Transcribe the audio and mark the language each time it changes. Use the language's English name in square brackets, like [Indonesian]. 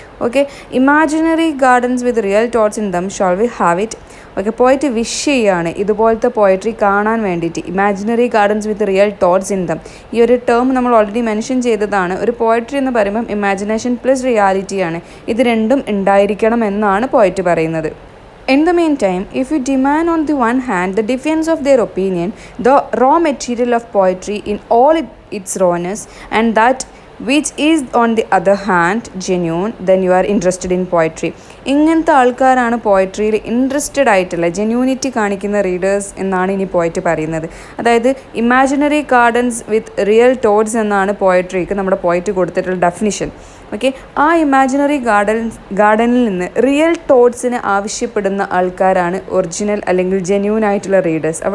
[English] Okay, imaginary gardens with real toads in them shall we have it. [Malayalam] Okay, poet wish ചെയ്യാണ് ഇതുപോലത്തെ poetry കാണാൻ വേണ്ടിയിട്ട്. [English] imaginary gardens with real toads in them, [Malayalam] ഈ ഒരു term നമ്മൾ already mention ചെയ്തതാണ്. ഒരു പോയട്രി എന്ന് പറയുമ്പം ഇമാജിനേഷൻ പ്ലസ് റിയാലിറ്റിയാണ്. ഇത് രണ്ടും ഉണ്ടായിരിക്കണം എന്നാണ് പോയറ്റ് പറയുന്നത്. [English] In the meantime, if you demand on the one hand the defense of their opinion, the raw material of poetry in all its rawness, and that which is on the other hand genuine, then you are interested in poetry. [Malayalam] ഇങ്ങനത്തെ ആൾക്കാരാണ് പോയട്രിയിൽ interested ആയിട്ടുള്ള genuinity കാണിക്കുന്ന readers എന്നാണ് ഇനി poet പറയുന്നത്. അതായത് [English] imaginary gardens with real toads [Malayalam] എന്നാണ് പോയട്രിക്ക് നമ്മുടെ പോയറ്റ് കൊടുത്തിട്ടുള്ള ഡെഫിനിഷൻ. ഓക്കെ, ആ ഇമാജിനറി ഗാർഡനിൽ നിന്ന് റിയൽ തോട്ട്സിന് ആവശ്യപ്പെടുന്ന ആൾക്കാരാണ് ഒറിജിനൽ അല്ലെങ്കിൽ ജെന്യൂൻ ആയിട്ടുള്ള റീഡേഴ്സ്.